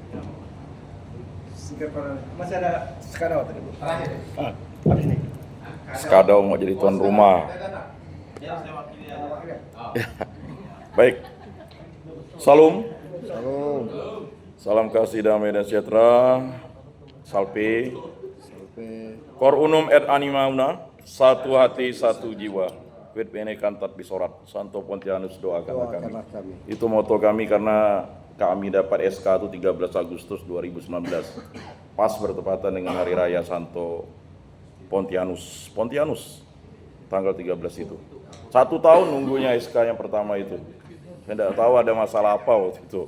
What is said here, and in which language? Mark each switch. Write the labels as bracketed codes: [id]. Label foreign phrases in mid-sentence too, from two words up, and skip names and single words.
[id] Masih ada skadau tadi, Bu. Terakhir. Ada ini. Skadau mau jadi tuan rumah. Ya, saya wakili aja. Baik. Salam. Salam. Salam kasih damai dan sejahtera. [la] Salpe. Cor unum et anima una. [id] Satu hati, satu jiwa. [la] Quid bene cantat bisorat. [id] Santo Pontianus doakanlah kami. Itu moto kami karena kami dapat SK itu 13 Agustus 2019. Pas bertepatan dengan Hari Raya Santo Pontianus. Tanggal 13 itu. 1 tahun nunggunya SK yang pertama itu. Saya tidak tahu ada masalah apa waktu itu.